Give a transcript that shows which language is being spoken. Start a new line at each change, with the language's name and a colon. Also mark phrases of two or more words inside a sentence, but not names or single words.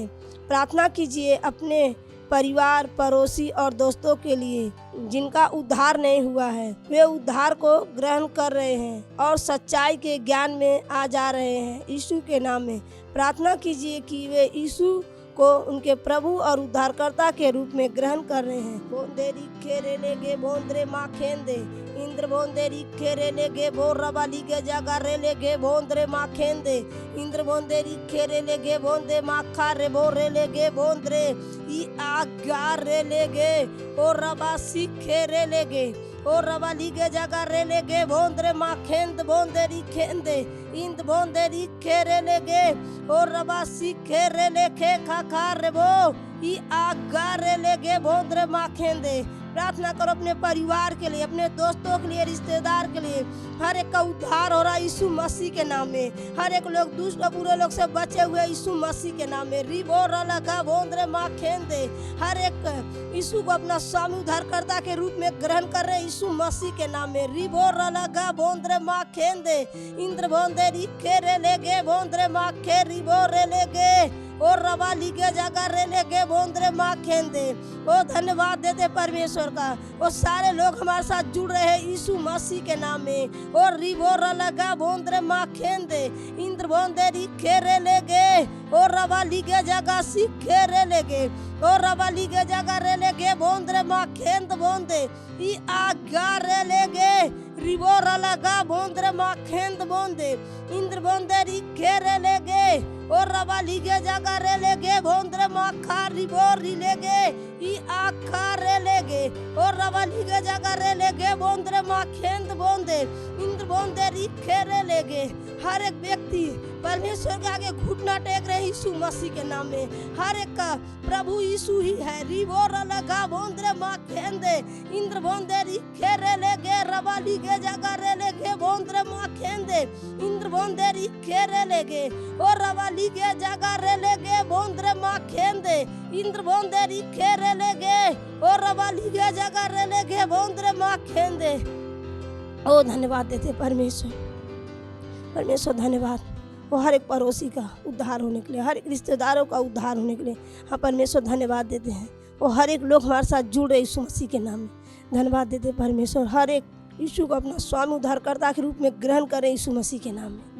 Hindi: प्रार्थना कीजिए अपने परिवार, पड़ोसी और दोस्तों के लिए जिनका उद्धार नहीं हुआ है। वे उद्धार को ग्रहण कर रहे हैं और सच्चाई के ज्ञान में आ जा रहे हैं। यीशु के नाम में प्रार्थना कीजिए कि वे यीशु को उनके प्रभु और उद्धारकर्ता के रूप में ग्रहण कर रहे हैं। बोंदे रिखे रे ले गे बोंद्रे माँ खेंदे इंद्र बोंदे रिखे रे ले गे बोर रबा लीगे जगा रे ले गे बोंद्रे माँ खेंदे इंद्र बोंदे रिखे रे ले गे बोंदे माँ खा रे बो रे ले गे बोंद्रे ई आगा रे ले गे और रबा सीखे रे ले गे और रबा लीगे जगा रे ले गे बोंद्रे माँ खेंद बोंदे री खेंदे इंद बोंदे रिखे रे ले गे और रबा सीखे रे ले खे खा खा रे बो ई आगा रे ले गे बोंद्रे माँ खेंदे। प्रार्थना करो अपने परिवार के लिए, अपने दोस्तों के लिए, रिश्तेदार के लिए। हर एक का उद्धार हो रहा है यीशु मसीह के नाम में। हर एक लोग दुष्ट और बुरे लोग से बचे हुए यीशु मसीह के नाम में। रिबो रलगा बोंद्रे माँ खेंदे हर एक यीशु को अपना स्वामी उद्धारकर्ता के रूप में ग्रहण कर रहे यीशु मसीह के नाम में। रिबो रलगा बोंद्रे माँ खेंदे इंद्र बोंदे रिखे रे ले गे बोंद्रे माँ खे रिबो रे ले गे और रबा लीगे जगा रे ले गे बोंद्रे माँ खेंदे। ओ धन्यवाद देते परमेश्वर का। वो सारे लोग हमारे साथ जुड़ रहे हैं यीशु मसीह के नाम में। और रिबो रलगा बोंद्रे माँ खेंदे इंद्र बोंदे रिखे रे ले गे और रबा लीगे जगा सीखे रे ले गे और रबा लीगे जगा रे ले गे बोंद्रे माँ खेंद बोंदे ई आगा रे ले गे रिबो रलगा बोंद्रे माँ खेंद बोंदे इंद्र बोंदे रिखे रे ले गे और रबा लीगे जगा रे ले गे बोंद्रे माँ खा रिबो री ले गे ई आखा रे ले गे और रबा लीगे जगा रे ले गे बोंद्रे माँ खेंद बोंदे इंद्र बोंदे री खेरे लेगे। हर एक व्यक्ति परमेश्वर के आगे घुटना टेक रहे यीशु मसीह के नाम में। हर एक का प्रभु यीशु ही है। रिवोर लगा बोंदरे माँ खेंदे इंद्र बोंदे री खेरे लेगे रवाली के जगह रे लेगे बोंदरे माँ खेंदे इंद्र बोंदे री खेरे लेगे और रवाली के जगह रे लेगे बोंदरे माँ खेंदे इंद्र बोंदे री खेरे लेगे और रवाली के जगह रे लेगे बोंदरे माँ खेंदे। ओ धन्यवाद देते परमेश्वर, परमेश्वर धन्यवाद। वो हर एक पड़ोसी का उद्धार होने के लिए, हर एक रिश्तेदारों का उद्धार होने के लिए हम परमेश्वर धन्यवाद देते हैं। वो हर एक लोग हमारे साथ जुड़ रहे यीशु मसीह के नाम में धन्यवाद देते परमेश्वर। हर एक यीशु को अपना स्वामी उद्धारकर्ता के रूप में ग्रहण करें यीशु मसीह के नाम में।